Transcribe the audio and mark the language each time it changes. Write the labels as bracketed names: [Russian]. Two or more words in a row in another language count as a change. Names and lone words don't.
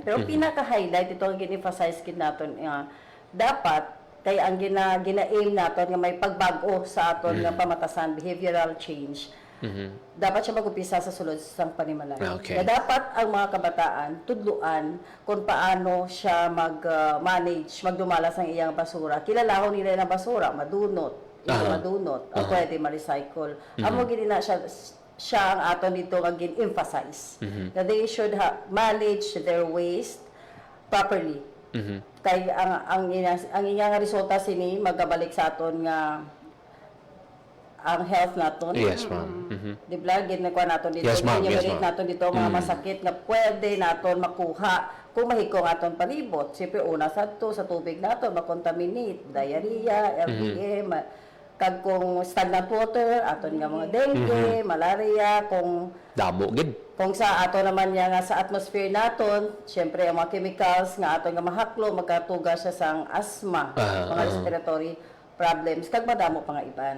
[Hiligaynon] Pero pinaka-highlight ito ang gin-emphasize gid naton dapat kay ang gina-aim naton nga may pagbago sa aton nga pamatasan, [English] behavioral change, [Hiligaynon] Dapat siya mag-upisa sa sulod sa panimalay. Okay. Na dapat ang mga kabataan tudluan kung paano siya mag-manage, magdumalas ng iyang basura. Kilalahon nila ng basura, madunot, madunot, ang pwede ma-recycle. Amo gini na siya ang aton dito nga gin-emphasize. [English] That they should manage their waste properly. [Hiligaynon] Kay ang iyang resulta sini magabalik sa aton nga ang health naton. [English] Yes, ma'am. [Filipino] Di ba, ginagawa natin dito. [English] Yes, ma'am. Yes, ma'am. [Filipino] Natin dito mga masakit na pwede natin makuha [Hiligaynon] kung mahigong aton palibot. Siyempre, una sa tubig natin, makontaminate, diarrhea, LPM, kag kung [English] stagnant water, [Hiligaynon] aton nga mga dengue, malaria, kung damo gid. Kung sa ato naman nga sa atmosphere naton, siyempre ang mga chemicals nga aton nga mahaklo, magkatuga siya sang asthma, mga [English] respiratory problems, [Hiligaynon] kag madamo pa nga iban.